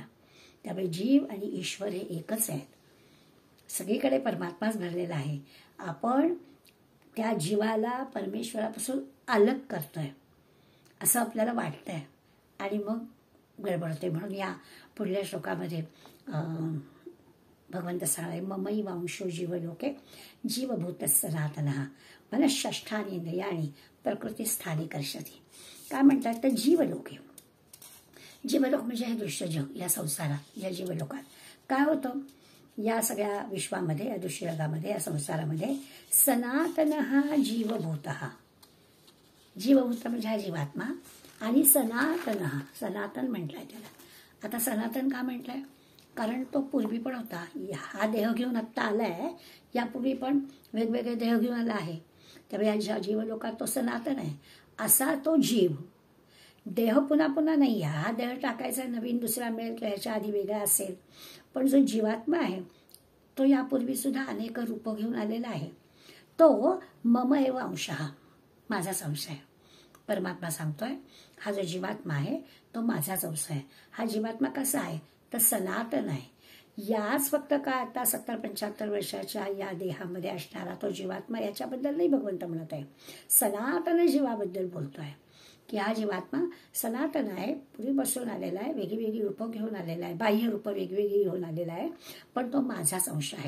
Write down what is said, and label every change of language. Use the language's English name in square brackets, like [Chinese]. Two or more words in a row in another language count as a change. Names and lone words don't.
[Marathi] त्यामुळे जीव आणि ईश्वर हे एकच आहेत, सगळीकडे परमात्माच भरलेला आहे. आपण त्या जीवाला परमेश्वरापासून अलग करतोय असं आपल्याला वाटतंय आणि मग गडबडते. म्हणून या पुढल्या श्लोकामध्ये भगवंत सांगणारे [Sanskrit] ममई वांशो जीवलोके जीवभूत सनातनः मनःषष्ठानि इंद्रियाणि प्रकृतीस्थानी कर्षति. [Marathi] काय म्हणतात तर जीवलोके, जीवलोक म्हणजे हे दृश्य जग, या संसारात या जीवलोकात काय होतं, या सगळ्या विश्वामध्ये या दृश्य जगामध्ये या संसारामध्ये [Sanskrit] सनातनः जीवभूतः, [Marathi] जीवभूत म्हणजे हा जीवात्मा आणि सनातनः, सनातन म्हटलंय त्याला. आता सनातन का म्हटलंय, कारण तो पूर्वी पण होता, हा देह घेऊन आत्ता आलाय, यापूर्वी पण वेगवेगळे देह घेऊन आला आहे, त्यामुळे या जीवलोकात तो सनातन आहे. असा तो जीव, देह पुन्हा पुन्हा नाही, हा देह टाकायचा नवीन दुसरा मिळेल किंवा ह्याच्या आधी वेगळा असेल, पण जो जीवात्मा आहे तो यापूर्वी सुद्धा अनेक रूप घेऊन आलेला आहे. [Sanskrit] तो मम एव अंशः, [Marathi] माझाच अंश आहे. परमात्मा सांगतोय हा जो जीवात्मा आहे तो माझाच अंश आहे. हा जीवात्मा कसा आहे तर सनातन आहे. याच फक्त का आता 70-75 वर्षाच्या या देहामध्ये असणारा तो जीवात्मा, याच्याबद्दल नाही भगवंत म्हणत आहे, सनातन जीवाबद्दल बोलतोय की हा जीवात्मा सनातन आहे, पूर्वी बसून आलेला आहे, वेगळी रूपं घेऊन आलेला आहे, बाह्य रूपं वेगवेगळी घेऊन आलेला आहे, पण तो माझाच अंश आहे.